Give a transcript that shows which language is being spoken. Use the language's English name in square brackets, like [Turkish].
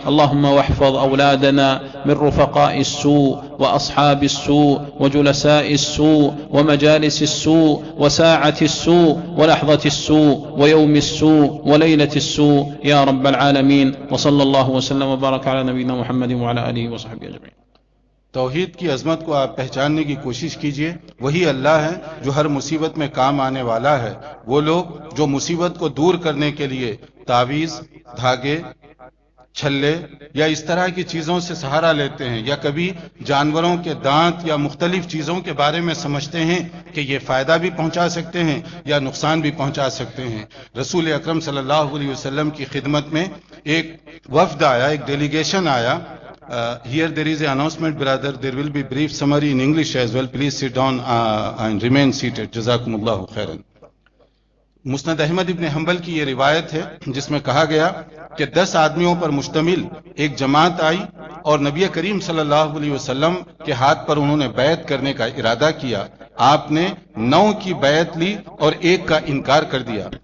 [Arabic] اللهم احفظ أولادنا من رفقاء السوء وأصحاب السوء وجلساء السوء ومجالس السوء وساعة السوء ولحظة السوء ويوم السوء وليلة السوء يا رب العالمين. وصلى الله وسلم وبارك على نبينا محمد وعلى آله وصحبه أجمعين. [Urdu] توحید کی عظمت کو آپ پہچاننے کی کوشش کیجئے، وہی اللہ ہے جو ہر مصیبت میں کام آنے والا ہے. وہ لوگ جو مصیبت کو دور کرنے کے لیے تعویذ، دھاگے، چھلے یا اس طرح کی چیزوں سے سہارا لیتے ہیں، یا کبھی جانوروں کے دانت یا مختلف چیزوں کے بارے میں سمجھتے ہیں کہ یہ فائدہ بھی پہنچا سکتے ہیں یا نقصان بھی پہنچا سکتے ہیں، رسول اکرم صلی اللہ علیہ وسلم کی خدمت میں ایک وفد آیا، ایک ڈیلیگیشن آیا. [English] Here there is an announcement, brother. There will be brief summary in English as well. Please sit down and remain seated. [Arabic] Jazakumullahu khairan. [Urdu] مسند احمد ابن حنبل کی یہ روایت ہے جس میں کہا گیا کہ 10 آدمیوں پر مشتمل ایک جماعت آئی اور نبی کریم صلی اللہ علیہ وسلم کے ہاتھ پر انہوں نے بیعت کرنے کا ارادہ کیا. آپ نے 9 کی بیعت لی اور 1 کا انکار کر دیا.